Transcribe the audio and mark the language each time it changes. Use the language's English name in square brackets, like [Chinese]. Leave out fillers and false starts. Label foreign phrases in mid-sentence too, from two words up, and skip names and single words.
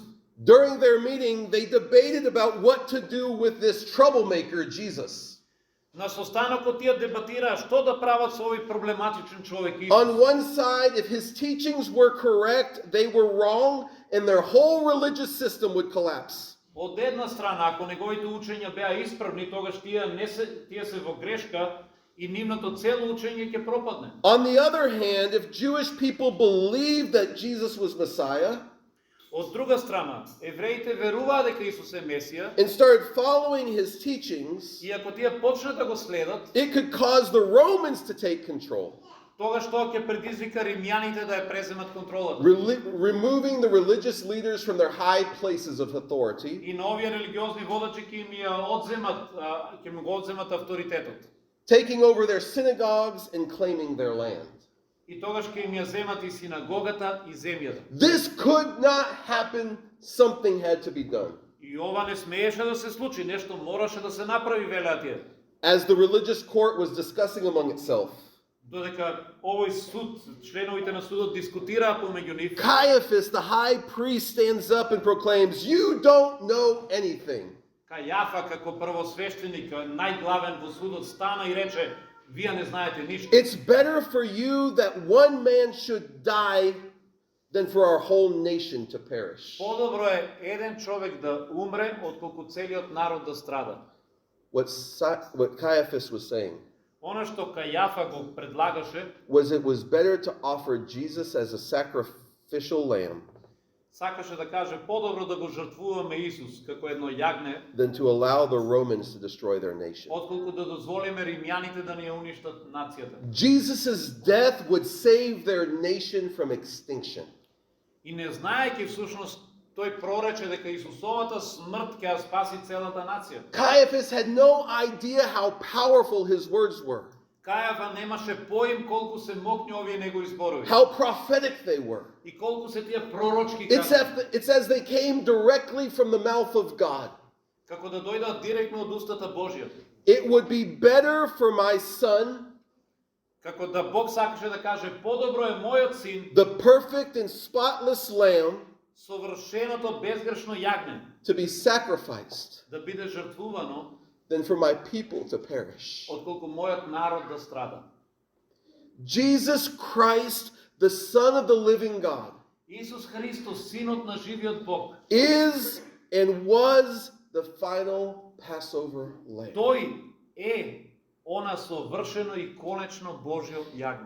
[English] During their meeting, they debated about what to do with this troublemaker, Jesus. [Macedonian] На состанокот тие дебатираа што да прават со овој проблематичен човек Исус. [English] On one side, if his teachings were correct, they were wrong, and their whole religious system would collapse. [Macedonian] Од една страна, ако неговите учења беа исправни, тогаш тие се во грешка и нивното цело учење ќе пропадне. [English] On the other hand, if Jewish people believed that Jesus was Messiah [Macedonian] Од друга страна, евреите веруваа дека Исус е Месија, [English] and started following his teachings, [Macedonian] и ако тие почнат да го следат, [English] it could cause the Romans to take control, [Macedonian] тогаш тоа ќе предизвика римјаните да ја преземат контролата. [English] removing the religious leaders from their high places of authority, [Macedonian] И на овие религиозни водачи ќе им го одземат авторитетот. [English] taking over their synagogues and claiming their land. [Macedonian] И тогаш ќе им ја земат и синагогата и земјата. [English] This could not happen. Something had to be done. [Macedonian] И ова не смееше да се случи, нешто мораше да се направи, велеа тие. [English] As the religious court was discussing among itself, [Macedonian] Додека овој суд, членовите на судот дискутираа помеѓу нив, [English] Caiaphas, the high priest, stands up and proclaims, "You don't know anything." [Macedonian] Кајафа како првосвештеник, најглавен во судот, стана и рече: "Вие не знаете ништо. [English] It's better for you that one man should die than for our whole nation to perish. [Macedonian] Подобро е еден човек да умре, отколку целиот народ да страда." [English] What Caiaphas was saying [Macedonian] Она што Кајафа го предлагаше, [English] was it was better to offer Jesus as a sacrificial lamb [Macedonian] сакаше да каже подобро да го жртвуваме Исус како едно јагне, [English] than to allow the Romans to destroy their nation. [Macedonian] отколку да дозволиме римјаните да ни ја уништат нацијата. [English] Jesus' death would save their nation from extinction. [Macedonian] И не знаејќи всушност, тој прорече дека Исусовата смрт ќе ја спаси целата нација. [English] Caiaphas had no idea how powerful his words were, [Macedonian] Кајафа немаше поим колку се мокни овие негови зборови [English] how prophetic they were. [Macedonian] и колку се тие пророчки [English] It's as they came directly from the mouth of God. [Macedonian] како да дојдат директно од устата Божја. [English] It would be better for my son, [Macedonian] Како да Бог сакаше да каже подобро е мојот син, [English] the perfect and spotless lamb, [Macedonian] совршеното безгрешно јагне, [English] to be sacrificed [Macedonian] да биде жртвувано, [English] than for my people to perish. [Macedonian] отколку мојот народ да страда. [English] Jesus Christ, the Son of the living God, [Macedonian] Исус Христос, синот на живиот Бог, [English] is and was the final Passover lamb. [Macedonian] тој е она совршено и конечно Божјо јагне.